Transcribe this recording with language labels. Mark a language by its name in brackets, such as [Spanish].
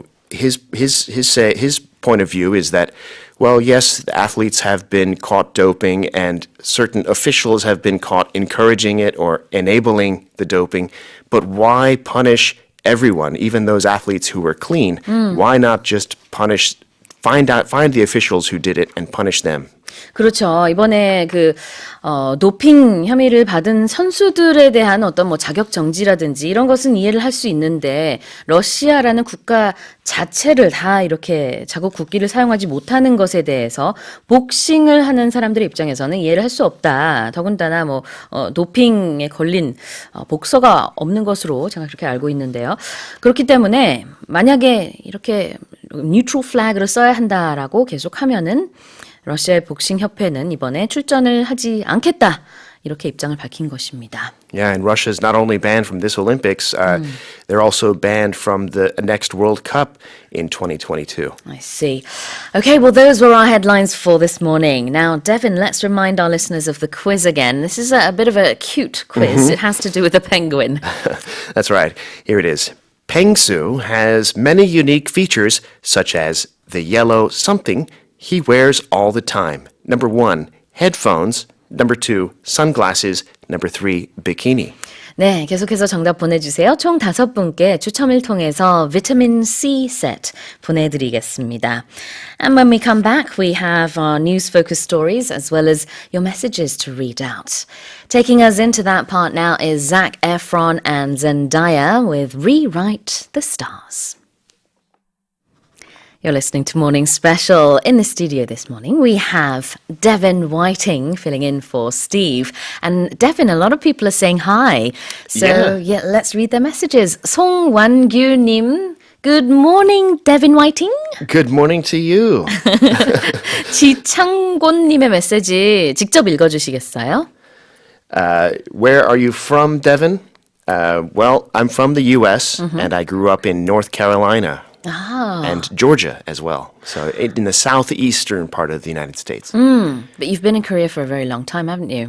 [English] His point of view is that, well, yes, the athletes have been caught doping and certain officials have been caught encouraging it or enabling the doping, but why punish everyone, even those athletes who were clean? Why not just find the officials who did it and punish them? [Korean] 그렇죠. 이번에 도핑 혐의를 받은 선수들에 대한 어떤 자격 정지라든지 이런 것은 이해를 할 수 있는데 러시아라는 국가 자체를 다 이렇게 자국 국기를 사용하지 못하는 것에 대해서 복싱을 하는 사람들의 입장에서는 이해를 할 수 없다. 더군다나 도핑에 걸린 복서가 없는 것으로 제가 그렇게 알고 있는데요. 그렇기 때문에 만약에 이렇게 뉴트럴 플래그를 써야 한다라고 계속하면은 러시아의 복싱협회는 이번에 출전을 하지 않겠다. 이렇게 입장을 밝힌 것입니다. [English] Yeah, and Russia is not only banned from this Olympics, they're also banned from the next World Cup in 2022. I see. Okay, well, those were our headlines for this morning. Now, Devin, let's remind our listeners of the quiz again. This is a bit of a cute quiz. It has to do with a penguin. That's right. Here it is. Pengsu has many unique features, such as the yellow something he wears all the time. Number 1, headphones. Number 2, sunglasses. Number 3, bikini. [Korean] 네, 계속해서 정답 보내주세요. 총 5분께 추첨을 통해서 비타민 C set 보내드리겠습니다. [English] And when we come back, we have our news-focused stories as well as your messages to read out. Taking us into that part now is Zac Efron and Zendaya with Rewrite the Stars. You're listening to Morning Special. In the studio this morning, we have Devin Whiting filling in for Steve. And Devin, a lot of people are saying hi. So, yeah let's read their messages. 송완규님, good morning, Devin Whiting. Good morning to you. [Korean] 지창곤님의 메시지 직접 읽어주시겠어요? [English] Where are you from, Devin? Well, I'm from the U.S., and I grew up in North Carolina. And Georgia as well. So in the southeastern part of the United States. But you've been in Korea for a very long time, haven't you?